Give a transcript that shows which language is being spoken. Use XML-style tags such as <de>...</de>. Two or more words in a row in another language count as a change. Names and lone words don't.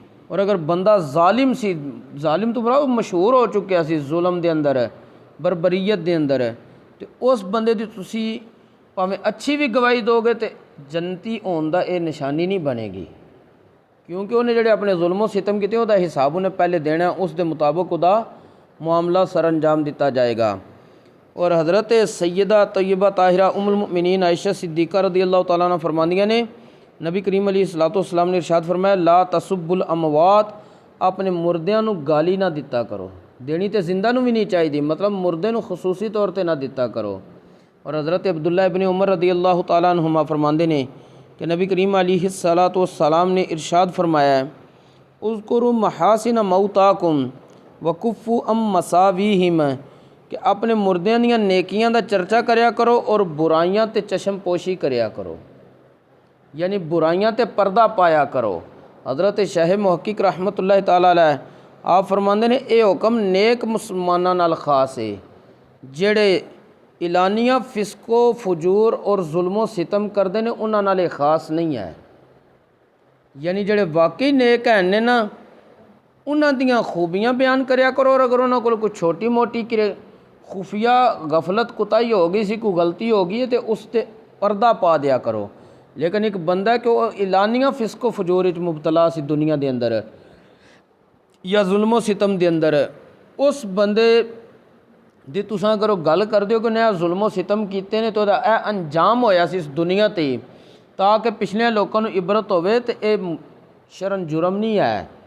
<ur>اور اگر بندہ ظالم سی، ظالم تو بڑا مشہور ہو چکا سی ظلم کے اندر، بربریت کے اندر، تو اس بندے کی تسی بھاویں اچھی بھی گواہی دو گے تو جنتی ہونے کا یہ نشانی نہیں بنے گی، کیونکہ انہیں جیہڑے اپنے ظلم و ستم کیے اس کا حساب انہیں پہلے دینا، اس دے مطابق اس کا معاملہ سر انجام دتا جائے گا.</ur> <pa>اور حضرت سیدہ طیبہ طاہرہ ام المومنین عائشہ صدیقہ</pa> <ar>رضي الله تعالى عنها</ar> <pa>فرماندیاں نے نبی کریم علیہ السلام نے ارشاد فرمایا,</pa> <ar>لا تسبوا الأموات,</ar> <pa>اپنے مردیاں نوں گالی نا دتا کرو. دینی تو زندہ نوں بھی نہیں چاہیے، مطلب مردے نوں خصوصی طور پر نا دتا کرو.</pa> <ur>اور حضرت عبداللہ ابن عمر</ur> <ar>رضي الله تعالى عنهما</ar> <ur>فرماتے نے کہ نبی کریم علیہ السلام نے ارشاد فرمایا,</ur> <ar>اذكروا محاسن موتاكم وكفوا عن مساويهم,</ar> <pa>کہ اپنے مردیاں دیاں نیکیاں دا چرچا کریا کرو اور برائیاں تے چشم پوشی کریا کرو، یعنی برائیاں تے پردہ پایا کرو. حضرت شاہ محقق</pa> <ar>رحمة الله تعالى عليه</ar> <pa>آپ فرماتے نے یہ حکم نیک مسلماناں نال خاص ہے، جیہڑے اعلانیہ فسق و فجور اور ظلم و ستم کرتے ہیں انہاں نال خاص نہیں ہے. یعنی جیہڑے واقعی نیک ہیں نے نا، انہاں دیاں خوبیاں بیان کریا کرو, اور اگر انہاں کول کوئی چھوٹی موٹی خفیہ غفلت کوتاہی ہو گئی سی، کوئی غلطی ہو گئی ہے تو اس تے پردہ پا دیا کرو. لیکن ایک بندہ ہے کہ وہ اعلانیہ فسق و فجور مبتلا سی دنیا کے اندر یا ظلم و ستم کے اندر، اس بندے دی تساں کرو گل کر دیو کہ نیا ظلم و ستم کیتے نے تو یہ انجام ہویا سی اس دنیا تے، تاکہ پچھلے لوگوں کو عبرت ہووے تو یہ شرعاً جرم نہیں ہے.</pa>